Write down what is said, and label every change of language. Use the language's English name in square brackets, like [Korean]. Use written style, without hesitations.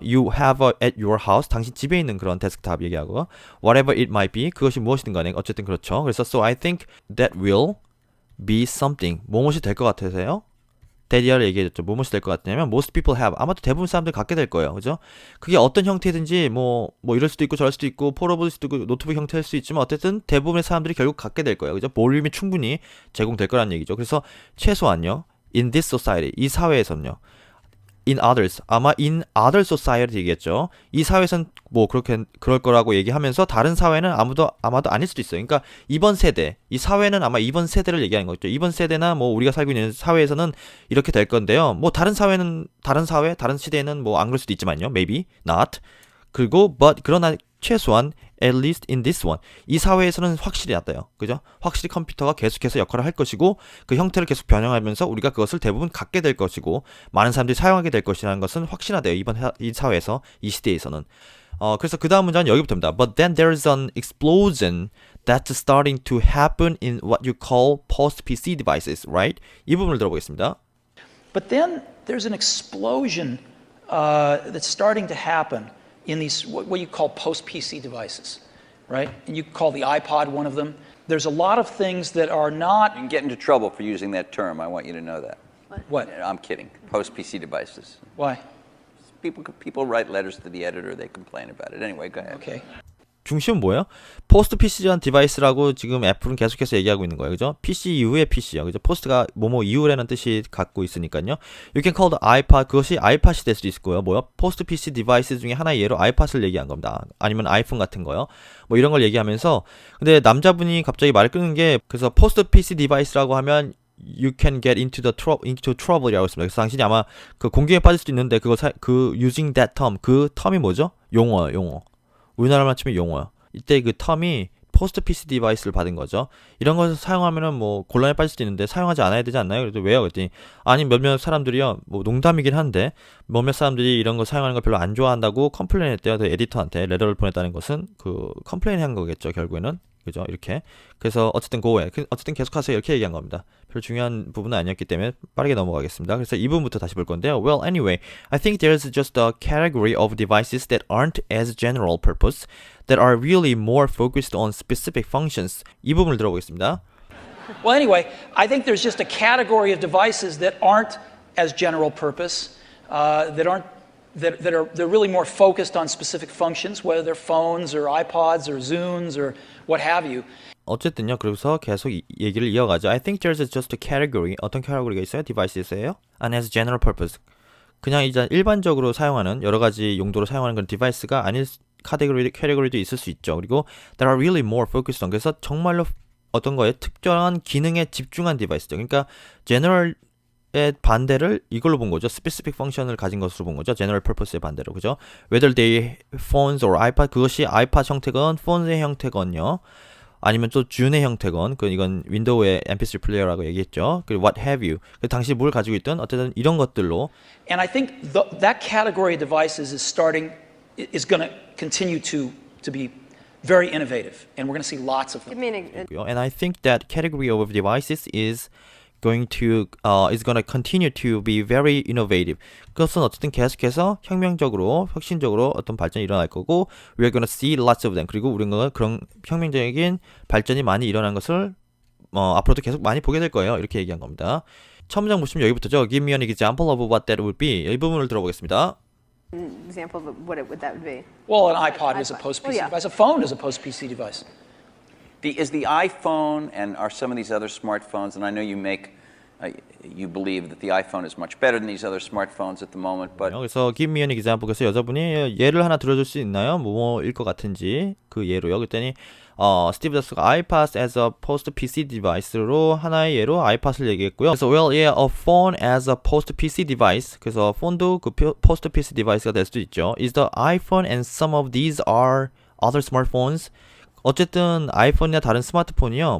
[English] You have at your house [Korean] 당신 집에 있는 그런 데스크탑 얘기하고 [English] whatever it might be [Korean] 그것이 무엇이든 간에 어쨌든 그렇죠. 그래서 [English] so I think that will be something [Korean] 무엇이 될 것 같으세요? that이야를 얘기해줬죠. 무엇이 될 것 같냐면 [English] most people have. [Korean] 아마도 대부분 사람들이 갖게 될 거예요. 그죠? 그게 어떤 형태든지 뭐 이럴 수도 있고 저럴 수도 있고 폴더블일 수도 있고 노트북 형태일 수도 있지만 어쨌든 대부분의 사람들이 결국 갖게 될 거예요. 그죠? 볼륨이 충분히 제공될 거라는 얘기죠. 그래서 최소한요. [English] in this society. [Korean] 이 사회에서는요. [English] in others. [Korean] 아마 [English] in other society [Korean] 얘기했죠. 이 사회에선 뭐 그렇게 그럴 거라고 얘기하면서 다른 사회는 아마도 아닐 수도 있어요. 그러니까 이번 세대, 이 사회는 아마 이번 세대를 얘기하는 거죠. 이번 세대나 뭐 우리가 살고 있는 사회에서는 이렇게 될 건데요. 뭐 다른 사회는 다른 시대에는 뭐 안 그럴 수도 있지만요. [English] maybe not. [Korean] 그리고 그러나 최소한 [English] at least in this one. [Korean] 이 사회에서는 확실히 낫다요. 그죠? 확실히 컴퓨터가 계속해서 역할을 할 것이고 그 형태를 계속 변형하면서 우리가 그것을 대부분 갖게 될 것이고 많은 사람들이 사용하게 될 것이라는 것은 확신하대요. 이 사회에서 이 시대에서는. 그래서 그 다음 문장은 여기부터입니다. [English] But then there's an explosion that's starting to happen in what you call post-PC devices, right? 이 부분을 들어보겠습니다. But then there's an explosion that's starting to happen in these what you call post-PC devices, right? And you call the iPod one of them. There's a lot of things that are not. You can get into trouble for using that term. I want you to know that. What? I'm kidding. Post-PC devices. Why? People write letters to the editor. They complain about it. Anyway, go ahead. Okay. [Korean] 중심은 뭐예요? 포스트 PC전 디바이스라고 지금 애플은 계속해서 얘기하고 있는 거예요. 그죠? PC 이후의 PC요. 그죠? 포스트가 뭐뭐 이후라는 뜻이 갖고 있으니까요. [English] You can call the iPod. [Korean] 그것이 iPod이 될 수도 있을 거예요. 뭐요? 포스트 PC 디바이스 중에 하나의 예로 iPod을 얘기한 겁니다. 아니면 아이폰 같은 거요. 뭐 이런 걸 얘기하면서 근데 남자분이 갑자기 말을 끊는 게 그래서 포스트 PC 디바이스라고 하면 [English] you can get into trouble [Korean] 이라고 했습니다. 그래서 당신이 아마 그 공경에 빠질 수도 있는데 [English] using that term [Korean] 그 텀이 뭐죠? 용어. 우리나라만 치면 용어요. 이때 그 텀이 포스트 PC 디바이스를 받은 거죠. 이런 것을 사용하면은 뭐 곤란에 빠질 수도 있는데 사용하지 않아야 되지 않나요? 그래도 왜요? 그랬더니 아니 몇몇 사람들이요. 뭐 농담이긴 한데 몇몇 사람들이 이런 거 사용하는 걸 별로 안 좋아한다고 컴플레인 했대요. 그 에디터한테 레터를 보냈다는 것은 그 컴플레인 한 거겠죠. 결국에는. 그죠? 이렇게. 그래서 어쨌든 어쨌든 계속하세요. 이렇게 얘기한 겁니다. 별 중요한 부분은 아니었기 때문에 빠르게 넘어가겠습니다. 그래서 이 부분부터 다시 볼 건데요. [English] Well, anyway, I think there's just a category of devices that aren't as general purpose, that are really more focused on specific functions. [Korean] 이 부분을 들어보겠습니다. [English] Well, anyway, I think there's just a category of devices that aren't as general purpose, they're really more focused on specific functions, whether they're phones or iPods or Zunes or what have you. [Korean] 어쨌든요. 그래서 계속 얘기를 이어가죠. [English] I think there's just a category. [Korean] 어떤 캐테고리가 있어요? 디바이스에서요? [English] And as general purpose. [Korean] 그냥 이제 일반적으로 사용하는 여러 가지 용도로 사용하는 그런 디바이스가 아닐 캐테고리도 있을 수 있죠. 그리고 [English] that are really more focused on. [Korean] 그래서 정말로 어떤 거에 특별한 기능에 집중한 디바이스죠. 그러니까 general의 반대를 이걸로 본 거죠. [English] specific function [Korean] 을 가진 것으로 본 거죠. [English] general purpose [Korean] 의 반대로. 그죠? [English] Whether they phones or iPod. [Korean] 그것이 iPod 형태건 phone의 형태건요. 아니면 또 Zune의 형태건, 이건 윈도우의 MP3 플레이어라고 얘기했죠. [English] 그리고 what have you. [Korean] 당신이 뭘 가지고 있든 어쨌든 이런 것들로. [English] And I think that category of devices is going to continue to be very innovative, and we're going to see lots of them. And I think that category of devices is going to continue to be very innovative. [Korean] 그것은 어쨌든 계속해서 혁명적으로, 혁신적으로 어떤 발전이 일어날 거고, [English] we're gonna see lots of them. [Korean] 그리고 우리가 그런 혁명적인 발전이 많이 일어난 것을 앞으로도 계속 많이 보게 될 거예요. 이렇게 얘기한 겁니다. 첫 문장 보시면 여기부터죠. [English] Give me an example of what that would be. [Korean] 이 부분을 들어보겠습니다. [English] Example of what that would be. Well, an iPod is a post-PC device. A phone is a post-PC device. Is the iPhone and are some of these other smartphones, and I know you believe that the iPhone is much better than these other smartphones at the moment, but [Korean] 그래서 [English] give me an example. [Korean] 그래서 여자분이 예를 하나 들어줄 수 있나요? 뭐일 것 같은지 그 예로요. 그랬더니 스티브 잡스가 [English] iPod as a post PC device [Korean] 로 하나의 예로 iPod을 얘기했고요. 그래서 [English] well, yeah, a phone as a post PC device. [Korean] 그래서 폰도 그 [English] post PC device [Korean] 가 될 수도 있죠. [English] Is the iPhone and some of these are other smartphones. [Korean] 어쨌든 아이폰이나 다른 스마트폰이요.